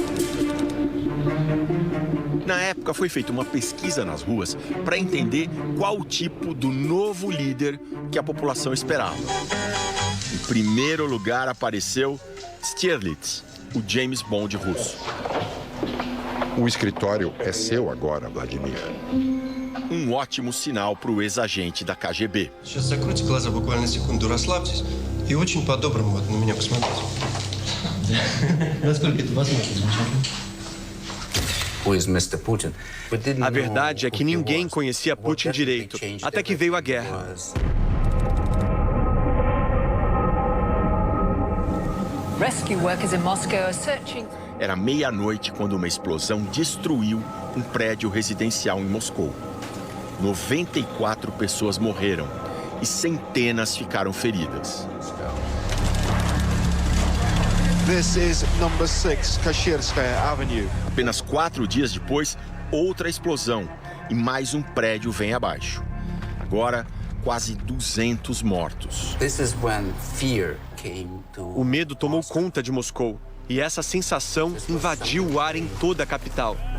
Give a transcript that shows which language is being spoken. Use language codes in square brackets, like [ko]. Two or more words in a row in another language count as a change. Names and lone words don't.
[pt] Na época, foi feita uma pesquisa nas ruas para entender qual o tipo do novo líder que a população esperava. Em primeiro lugar apareceu Stirlitz, o James Bond russo. O escritório é seu agora, Vladimir. Um ótimo sinal para o ex-agente da KGB. [ru] Сейчас закройте глаза буквально секунду, расслабьтесь и очень по-доброму на меня посмотрите. Насколько это возможно? [pt] A verdade é que ninguém conhecia Putin direito, até que veio a guerra. Era meia-noite quando uma explosão destruiu um prédio residencial em Moscou. 94 pessoas morreram e centenas ficaram feridas. [en] This is number 6 Kashirskaya Avenue. [pt] Apenas 4 dias depois, outra explosão e mais um prédio vem abaixo. Agora, quase 200 mortos. O medo tomou conta de Moscou e essa sensação invadiu o ar em toda a capital.